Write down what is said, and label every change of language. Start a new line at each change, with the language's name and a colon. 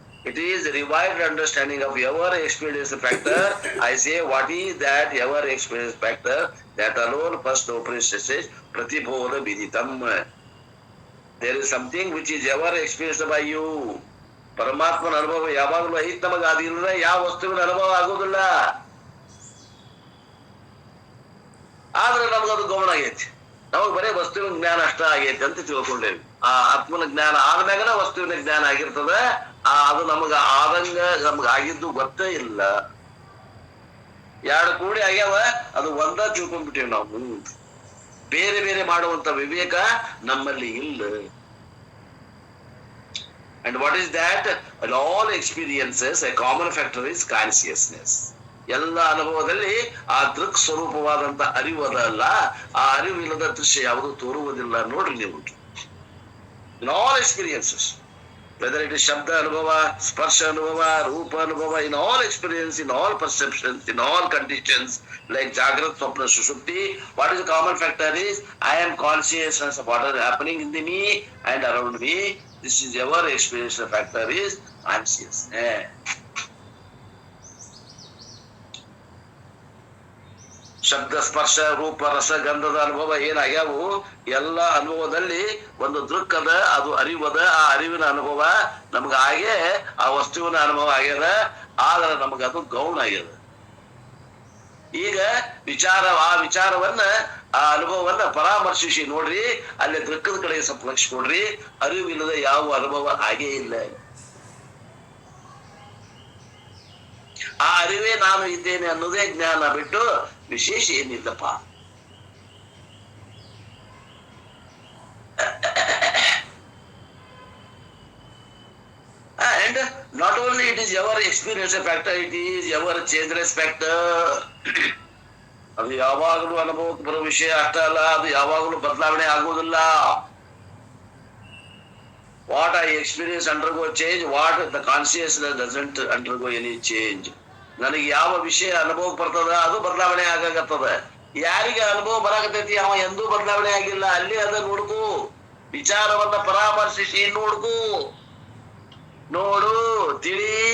English: It is revived understanding of your experience factor. I say, what is that your experience factor? That alone first opens says
Sanskrit: pratibodha viditam.
English: There is something which is ever experienced by you.
Kannada: ಪರಮಾತ್ಮನ ಅನುಭವ ಯಾವಾಗಲೂ ಐತ್ ನಮಗ. ಅದಿಲ್ಲದೆ ಯಾವ ವಸ್ತುವಿನ ಅನುಭವ ಆಗೋದಿಲ್ಲ. ಆದ್ರೆ ನಮಗದು ಗಮನ ಆಗೈತಿ. ನಮಗ್ ಬರೀ ವಸ್ತುವಿನ ಜ್ಞಾನ ಅಷ್ಟ ಆಗೈತಿ ಅಂತ ತಿಳ್ಕೊಂಡೇವಿ. ಆ ಆತ್ಮನ ಜ್ಞಾನ ಆದ್ಮ್ಯಾಗನ ವಸ್ತುವಿನ ಜ್ಞಾನ ಆಗಿರ್ತದ. ಅದು ನಮಗ ಆದಂಗ ನಮಗ ಆಗಿದ್ದು ಗೊತ್ತೇ ಇಲ್ಲ. ಎರಡು ಕೂಡಿ ಆಗ್ಯಾವ, ಅದು ಒಂದ ತಿಳ್ಕೊಂಡ್ಬಿಟ್ಟಿವಿ ನಾವು. ಬೇರೆ ಬೇರೆ ಮಾಡುವಂತ ವಿವೇಕ ನಮ್ಮಲ್ಲಿ ಇಲ್ಲ.
English: And what is that? In all experiences, a common factor is consciousness.
Kannada: ಎಲ್ಲ ಅನುಭವದಲ್ಲಿ ಆ ದೃಕ್ ಸ್ವರೂಪವಾದಂತ ಅರಿವದಲ್ಲ, ಆ ಅರಿವಿಲ್ಲದ ದೃಶ್ಯ ಯಾವುದು ತೋರುವುದಿಲ್ಲ. ನೋಡ್ರಿ ನೀವು,
English: in all experiences, whether it is Shabda Anubhava, Sparsha Anubhava, Rupa Anubhava, in all experience, in all perceptions, in all conditions, like Jagrat, Swapna, Sushupti, what is the common factor is, I am consciousness of what is happening in me and around me. This is our experience factor is consciousness.
Kannada: ಶಬ್ದ, ಸ್ಪರ್ಶ, ರೂಪ, ರಸ, ಗಂಧದ ಅನುಭವ ಏನಾಗ್ಯಾವು, ಎಲ್ಲ ಅನುಭವದಲ್ಲಿ ಒಂದು ದೃಕ್ಕದ, ಅದು ಅರಿವದ. ಆ ಅರಿವಿನ ಅನುಭವ ನಮ್ಗ ಹಾಗೆ ಆ ವಸ್ತುವಿನ ಅನುಭವ ಆಗ್ಯದ. ಆದ್ರೆ ನಮಗದು ಗೌಣ ಆಗ್ಯದ. ಈಗ ಆ ವಿಚಾರವನ್ನ, ಆ ಅನುಭವವನ್ನ ಪರಾಮರ್ಶಿಸಿ ನೋಡ್ರಿ. ಅಲ್ಲಿ ದೃಕ್ಕದ ಕಡೆ ಸ್ವಲ್ಪ ಲಕ್ಷ ಕೊಡ್ರಿ. ಅರಿವಿಲ್ಲದ ಯಾವ ಅನುಭವ ಹಾಗೇ ಇಲ್ಲ. ಆ ಅರಿವೇ ನಾನು ಇದ್ದೇನೆ ಅನ್ನೋದೇ ಜ್ಞಾನ ಬಿಟ್ಟು ವಿಶೇಷ ಏನಿಲ್ಲಪ್ಪ.
English: And not only it is your experience factor, it is your changeless factor.
Kannada: ಅದು ಯಾವಾಗಲೂ ಅನುಭವಕ್ಕೆ ಬರೋ ವಿಷಯ ಅಷ್ಟ ಅಲ್ಲ, ಅದು ಯಾವಾಗಲೂ ಬದಲಾವಣೆ ಆಗುವುದಿಲ್ಲ.
English: What I experience undergo change, what the consciousness doesn't undergo any change.
Kannada: ನನಗೆ ಯಾವ ವಿಷಯ ಅನುಭವಕ್ಕೆ ಬರ್ತದ ಅದು ಬದಲಾವಣೆ ಆಗಾಗತ್ತದ. ಯಾರಿಗೆ ಅನುಭವ ಬರಾಕತೈತಿ ಅವ ಎಂದೂ ಬದಲಾವಣೆ ಆಗಿಲ್ಲ. ಅಲ್ಲಿ ಅದ ನೋಡ್ಕು, ವಿಚಾರವನ್ನ ಪರಾಮರ್ಶಿಸಿ ನೋಡ್ಕು, ನೋಡು, ತಿಳಿ.